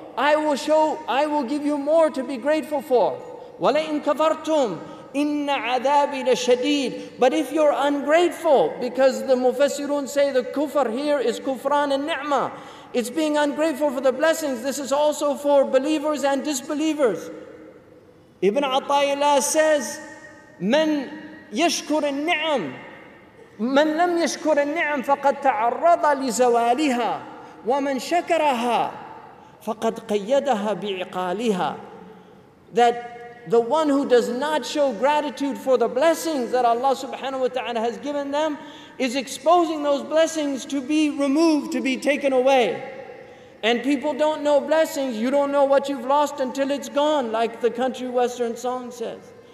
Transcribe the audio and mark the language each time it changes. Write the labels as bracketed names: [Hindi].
[English] I will give you more to be grateful for. [Arabic] وَلَئِن كَفَرْتُمْ, إِنَّ عَذَابِي لَشَدِيدٌ. [English] But if you're ungrateful, because the Mufassirun say the kufr here is kufran and ni'mah, it's being ungrateful for the blessings. This is also for believers and disbelievers. Ibn Ata'illah says, [Arabic] من يشكر النعم من لم يشكر النعم فقد تعرض لزوالها ومن شكرها فقد قيدها بعقالها. [English] That the one who does not show gratitude for the blessings that Allah subhanahu wa ta'ala has given them is exposing those blessings to be removed, to be taken away. And people don't know blessings. You don't know what you've lost until it's gone, like the country western song says.